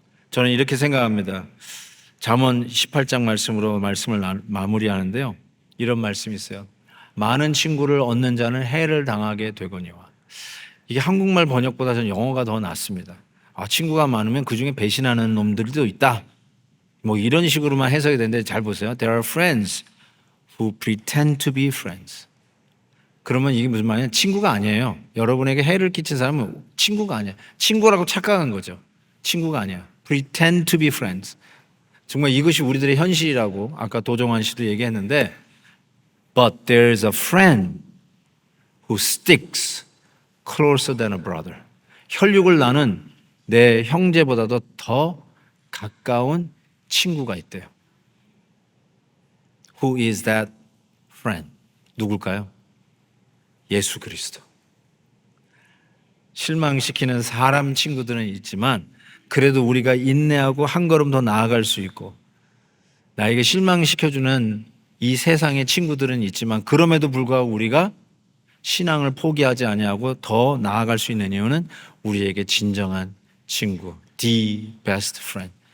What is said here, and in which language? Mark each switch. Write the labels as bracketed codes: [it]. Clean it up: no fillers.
[ko] 저는 이렇게 생각합니다. 잠언 18장 말씀으로 말씀을 마무리하는데요. 이런 말씀이 있어요. 많은 친구를 얻는 자는 해를 당하게 되거니와. 이게 한국말 번역보다 저는 영어가 더 낫습니다. 친구가 많으면 그중에 배신하는 놈들도 있다. 뭐 이런 식으로만 해석이 되는데 잘 보세요. [en] There are friends who pretend to be friends. [ko] 그러면 이게 무슨 말이냐? 친구가 아니에요. 여러분에게 해를 끼친 사람은 친구가 아니에요. 친구라고 착각한 거죠. 친구가 아니에요. [en] Pretend to be friends. [ko] 정말 이것이 우리들의 현실이라고 아까 도정환 씨도 얘기했는데 [en] But there's a friend who sticks closer than a brother. [ko] 혈육을 나눈 내 형제보다도 더 가까운 친구가 있대요. [en] Who is that friend? [ko] 누굴까요? 예수 그리스도. 실망시키는 사람 친구들은 있지만 그래도 우리가 인내하고 한 걸음 더 나아갈 수 있고 나에게 실망시켜주는 이 세상의 친구들은 있지만 그럼에도 불구하고 우리가 신앙을 포기하지 아니하고 더 나아갈 수 있는 이유는 우리에게 진정한 친구, [en] the best friend.